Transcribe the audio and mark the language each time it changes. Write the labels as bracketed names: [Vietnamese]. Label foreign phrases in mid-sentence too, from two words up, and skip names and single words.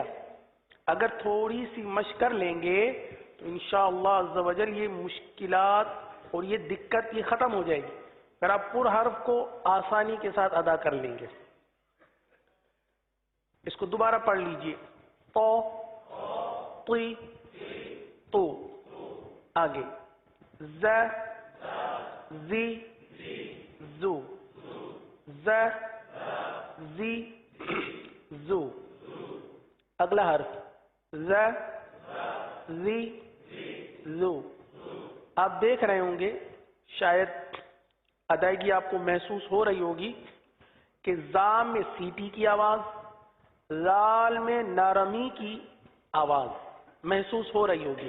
[Urdu] اگر تھوڑی سی مشق کر لیں گے تو انشاءاللہ عز و جل یہ مشکلات اور یہ دقت یہ ختم ہو جائے گی، پھر آپ پر حرف کو آسانی کے ساتھ ادا کر لیں گے. اس کو دوبارہ پڑھ لیجئے. تو، تی، تو. آگے ز، زی، زو. ز، زی، زو. اگلا حرف ز، زی، زو. آپ دیکھ رہے ہوں گے، شاید ادائیگی آپ کو محسوس ہو رہی ہوگی کہ زا میں سیٹی کی آواز، لال میں نرمی کی آواز محسوس ہو رہی ہوگی.